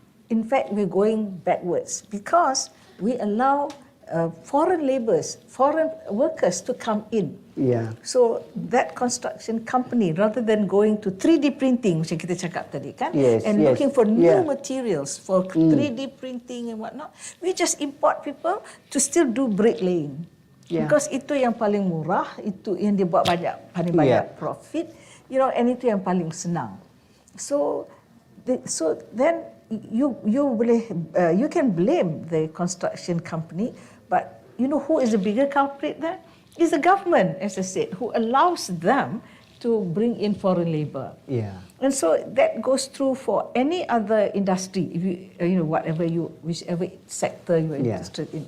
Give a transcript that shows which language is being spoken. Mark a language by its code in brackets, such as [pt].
[en] In fact, we're going backwards because we allow foreign workers to come in. Yeah. So that construction company, rather than going to 3D printing, [ms] macam kita cakap tadi kan, [en] and looking for new materials for 3D printing and whatnot, we just import people to still do bricklaying. [ms] Because itu yang paling murah, itu yang dia buat paling banyak profit, and itu yang paling senang. [en] So then you can blame the construction company, but who is the bigger culprit there? Is the government, as I said, who allows them to bring in foreign labor. Yeah. And so that goes through for any other industry, if whichever sector you're interested in.